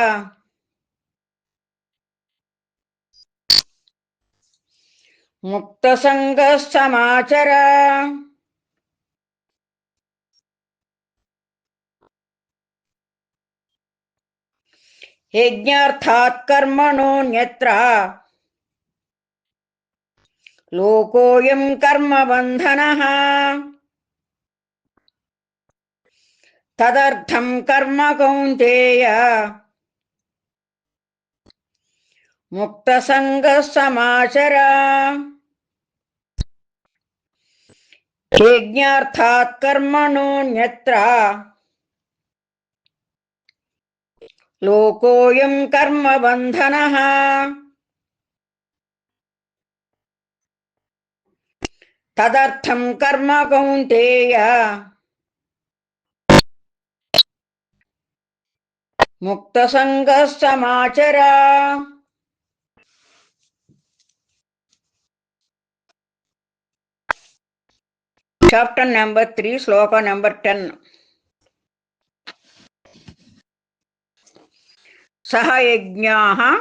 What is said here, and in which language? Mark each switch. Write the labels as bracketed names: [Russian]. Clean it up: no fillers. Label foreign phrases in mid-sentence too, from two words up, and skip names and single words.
[Sanskrit] ముక్తసంగ సమాచర యజ్ఞార్థాత్ కర్మణోన్యత్ర లోకోయం కర్మబంధనః తదర్థం కర్మ కౌంతేయ ముక్తసంగ సమాచర यज्ञार्थात् कर्मणोऽन्यत्र लोकोऽयं कर्मबन्धनः तदर्थं कर्म कौन्तेय मुक्तसङ्गः समाचर। [English] chapter number [Telugu] 3 శ్లోక నెంబర్ 10. [Sanskrit] సహ యజ్ఞాః